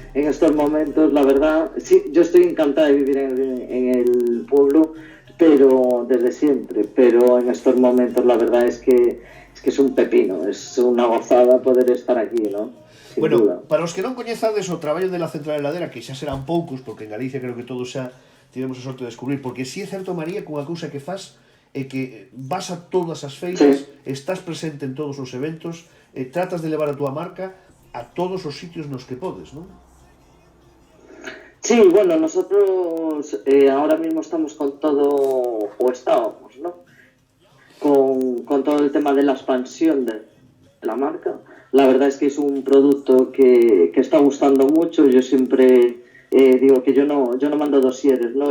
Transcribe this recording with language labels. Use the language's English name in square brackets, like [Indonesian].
[Spanish] En estos momentos, la verdad, sí, yo estoy encantada de vivir en el pueblo, pero desde siempre, pero en estos momentos la verdad es que es un pepino, es una gozada poder estar aquí, ¿no? Sin Bueno, duda. [Galician] para os que non coñezades o traballo de la central heladera, que xa serán poucos, porque en Galicia creo que todos xa tivemos a sorte de descubrir, porque si é certo, María, que unha cousa que faz é que vas a todas as feiras, estás presente en todos os eventos, tratas de levar a túa marca a todos os sitios nos que podes, non? [Spanish] Sí, bueno, nosotros ahora mismo estamos con todo, o estábamos, ¿no? Con todo el tema de la expansión de la marca. La verdad es que es un producto que está gustando mucho. Yo siempre digo que yo no mando dosieres, ¿no?